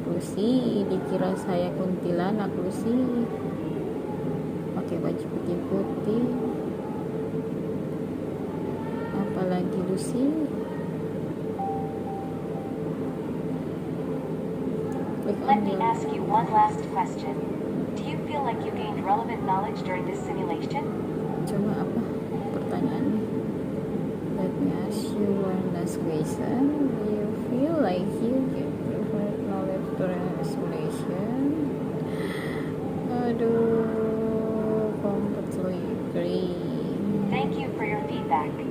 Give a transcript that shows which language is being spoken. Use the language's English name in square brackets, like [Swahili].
[Indonesian] Lucy, dikira saya kuntilanak Lucy. Pakai baju putih-putih. Apalagi Lucy. [English] Let me ask you one last question. Do you feel like you gained relevant knowledge during this simulation? [Indonesian] Coba apa pertanyaannya? [English] Let me ask you one last question. Do you feel like you get relevant knowledge during the simulation? Aduh, completely agree. Thank you for your feedback.